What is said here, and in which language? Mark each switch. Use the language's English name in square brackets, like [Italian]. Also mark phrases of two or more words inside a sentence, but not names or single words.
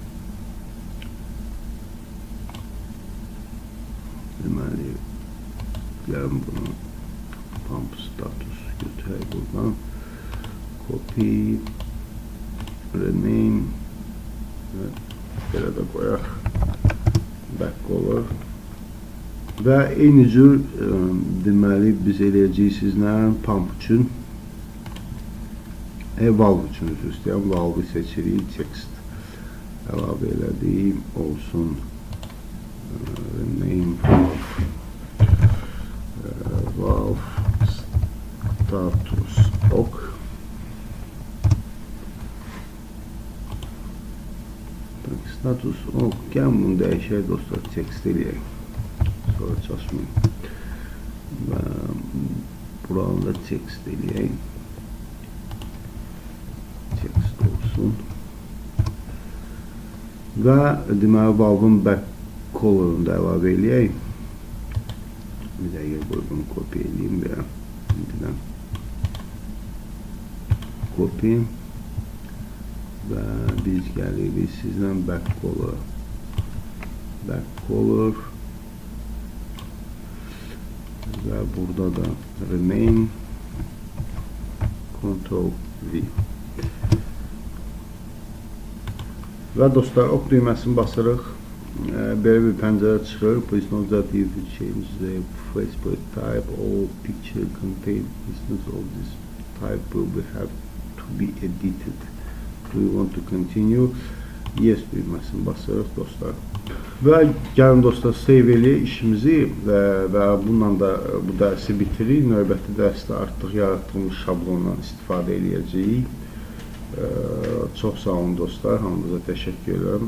[Azerbaijani] Deməli, gəlin bunu [English] pump status [Azerbaijani] götürək buradan. [English] Copy, rename. [Azerbaijani] Belə də qoyaq [English] back collar [Azerbaijani] və eyni cür deməli biz eləyəcəyik sizlə pump üçün valve üçün üzr istəyirəm, valve seçirik, text əlavə elədik, olsun [English] rename valve status ok. Status ok, [Azerbaijani] gəlin bunu dəyişək dostlar, text eləyək, sonra çalışmayın və buranı da text eləyək, text olsun və deməli [English] valve'ın back collar'ını [Azerbaijani] da əlavə eləyək. Bir dəqiqə qoy bunu kopya eləyim və indidən copy və biz gəlirik sizlə [English] back collar [Azerbaijani] və burada da [English] rename Ctrl V [Azerbaijani] və dostlar ok düyməsini basırıq, belə bir pəncərə çıxır. [English] Please note that if you change the faceplate type or picture contain instance of this type will have to be edited. Do you want to continue? Yes [Azerbaijani] düyməsini basırıq dostlar. Və gəlin dostlar save eləyək işimizi və bununla da bu dərsi bitiririk. Növbəti dərsdə artıq yaratdığımız şablondan istifadə eləyəcəyik. Çox sağ olun dostlar, hamınıza təşəkkür edirəm.